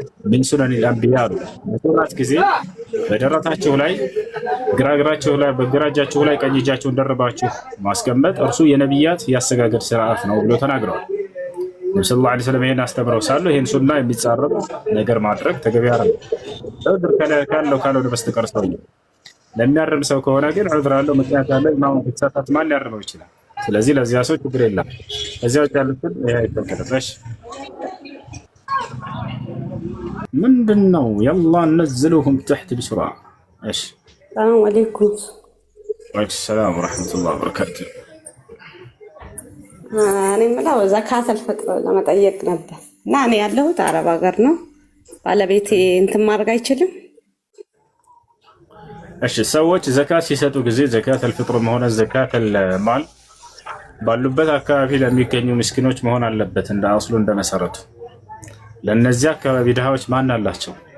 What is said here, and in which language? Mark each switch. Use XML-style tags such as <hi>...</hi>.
<ar>من سنن الانبياء</ar> <am>በሶላት ጊዜ በደረታቸው ላይ ግራ እግራቸው ላይ በግራ እጃቸው ላይ ቀኝ እጃቸውን ደርባችሁ ማስቀመጥ እርሱ የነቢያት ያሰጋገድ ስርዓት ነው ብሎ ተናግረዋል። ነብዩ ሰለላሁ ዐለይሂ ወሰለም ይሄን አስተምረው ሳሉ ይሄን ሱና የሚጻረር ነገር ማድረግ ተገቢ አይደለም። ዑድር ካለው በስተቀር ሰው ለሚያርም ሰው ከሆነ ግን ዑድር አለው፣ ምክንያት አለው። ኢማሙ ከተሳሳተ ማን ሊያርመው ይችላል? ስለዚህ ለዚያ ሰው ችግር የለም። እዚያው ያሉትን ይሄ አይተከለሽ ምንድነው?</am> <ar>يلا ننزلهم تحت بسرعه. ايش السلام عليكم. وعليكم السلام ورحمه الله وبركاته.</ar> <am>እኔ የምለው ዘካተል ፍጥር ለመጠየቅ ነበር እና እኔ ያለሁት አረብ ሀገር ነው። ባለቤቴ እንትን ማድረግ አይችልም። እሺ ሰዎች ዘካት ሲሰጡ ጊዜ ዘካተል ፍጥርም ሆነ ዘካተል ማል ባሉበት አካባቢ ለሚገኙ ምስኪኖች መሆን አለበት። እንደ አስሉ እንደመሰረቱ ለነዚህ አካባቢ ድሃዎች ማን አላቸው?</am>